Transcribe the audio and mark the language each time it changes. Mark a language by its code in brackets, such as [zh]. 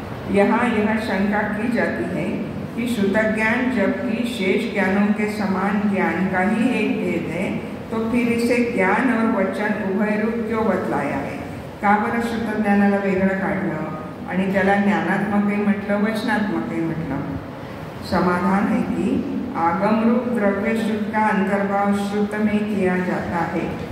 [hi] यहाँ यह शंका की जाती है कि श्रुत ज्ञान जबकि शेष ज्ञानों के समान ज्ञान का ही एक भेद है, तो फिर इसे ज्ञान और वचन उभय रूप क्यों बतलाया है. [mr] का बरं श्रुत ज्ञानाला वेगळं काढलं आणि त्याला ज्ञानात्मकही म्हटलं, वचनात्मकही म्हटलं. [hi] समाधान है कि आगम रूप द्रव्य श्रुत का अंतर्भाव श्रुत में किया जाता है.